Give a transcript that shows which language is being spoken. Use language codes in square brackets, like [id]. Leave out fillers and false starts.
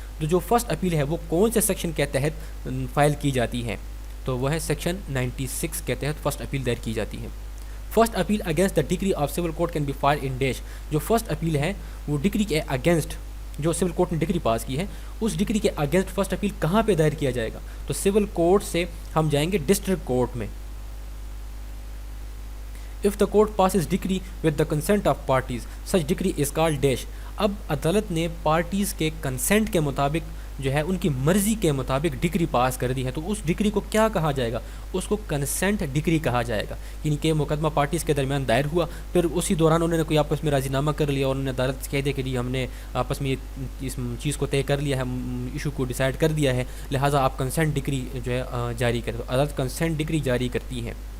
[ur] تو جو first appeal ہے وہ کون سے سیکشن کے تحت فائل کی جاتی ہے؟ تو وہ ہے سیکشن 96 کے تحت فرسٹ اپیل دائر کی جاتی ہے. [en] First appeal against the decree of civil court can be filed in dash. [ur] جو فرسٹ اپیل ہے وہ ڈگری کے اگینسٹ جو سول کورٹ نے ڈگری پاس کی ہے اس ڈگری کے اگینسٹ فرسٹ اپیل کہاں پہ دائر کیا جائے گا؟ تو سول کورٹ سے ہم جائیں گے ڈسٹرکٹ کورٹ میں. [en] If the court passes decree with the consent of parties, such decree is called dash. [ur] اب عدالت نے پارٹیز کے کنسنٹ کے مطابق جو ہے ان کی مرضی کے مطابق ڈگری پاس کر دی ہے، تو اس ڈگری کو کیا کہا جائے گا؟ اس کو کنسنٹ ڈگری کہا جائے گا. یعنی کہ مقدمہ پارٹیز کے درمیان دائر ہوا، پھر اسی دوران انہوں نے کوئی آپس میں راضی نامہ کر لیا اور انہوں نے عدالت سے کہہ دیا کہ جی ہم نے آپس میں اس چیز کو طے کر لیا ہے، ایشو کو ڈیسائیڈ کر دیا ہے، لہٰذا آپ کنسنٹ ڈگری جو ہے جاری کریں. تو عدالت کنسنٹ ڈگری جاری کرتی ہے.